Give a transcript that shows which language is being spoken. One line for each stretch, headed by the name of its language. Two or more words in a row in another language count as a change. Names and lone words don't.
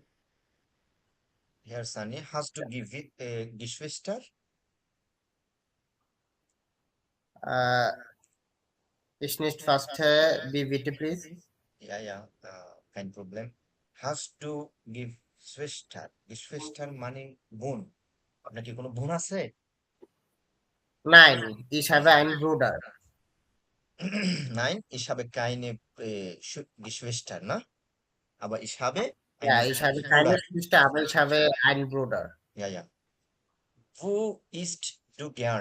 German: Herr Sani, hast du Geschwister? Äh, ich nicht verstehe, wie bitte, please? Ja, ja, kein Problem. Hast du Geschwister?
Bangla: Geschwister মানে বোন। আপনার কি কোনো বোন আছে?
German: Nein, ich habe einen Bruder. Nein, ich habe keine Geschwister, ne? Aber ich habe Ja, einen ich habe keine Bruder. Geschwister, aber ich habe einen Bruder. Ja, ja. Wo isst du gern?